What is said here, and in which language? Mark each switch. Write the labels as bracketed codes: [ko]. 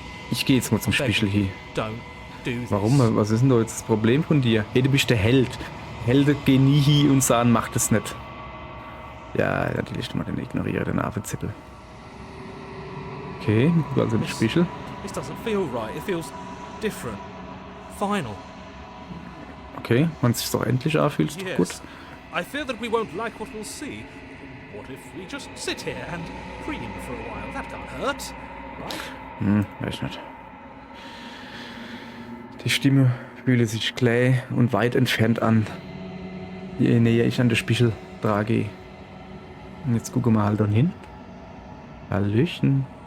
[de] Ich gehe jetzt mal zum Spiegel hier. [en] Don't do this. [de] Warum? Was ist denn da jetzt das Problem von dir? Hey, du bist der Held. Helden gehen nie hin und sagen, mach das nicht. Ja, natürlich mal den ignoriere, den Affenzippel. Okay, also den Spiegel. [en] This doesn't feel right. It feels different. Final. [de] Okay, wenn es sich doch endlich anfühlt, ist doch gut. [en] Yes. I fear that we won't like what we'll see. What if we just sit here and preen for a while? That can't hurt, right? [de] Weiß nicht. Die Stimme fühle sich klar und weit entfernt an, je näher ich an den Spiegel trage. Und jetzt gucken wir halt dann hin. Hallöchen.